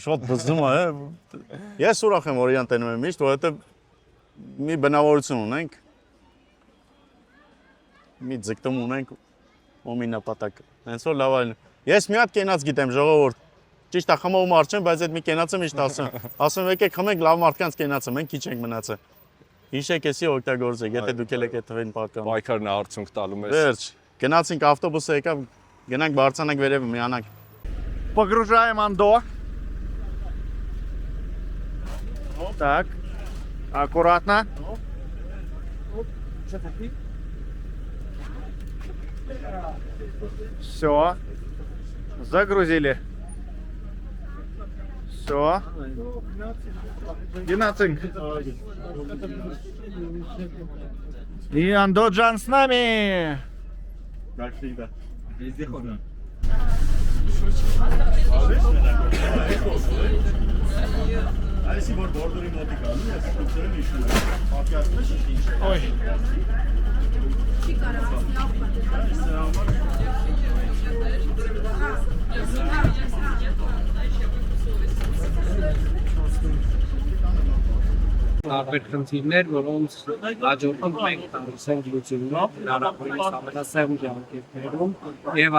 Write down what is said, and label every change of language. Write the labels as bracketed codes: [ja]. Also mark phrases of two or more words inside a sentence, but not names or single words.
[hy] Շատ բզում է, Ես ուրախ եմ որ իրան տենում եմ միշտ, որովհետև մի բնավորություն ունենք։ Մի ձգտում ունենք ու մի նպատակ։ Հենց որ լավ այլ։ Ես մի հատ կենաց գիտեմ, ժողովուրդ։ Ճիշտ է, խմողում արչեմ, բայց այդ մի կենացը միշտ ասում։ Ասում եկեք խմենք լավ մարդկանց կենացը, մենք քիչ ենք մնացել։ Հիշեք էսի օգտագործեք, եթե դուք եք այդ թվին պատկանում։ Պայքարն է արդյունք տալու մեզ։ Վերջ, Գնացինք ավտոբուսը եկավ, գնանք բարձրանանք վերև միանանք։ [ru] Погружаем Андо. Так, аккуратно. Все. Загрузили. Все. Геннадий. И Андоджан с нами. Ой. [hy] Տարբեր խնդիրներ, որոնց հաջորդում մենք տանցենք լուծումով հնարավորինս ամենասեղմ ժամանակներում եւ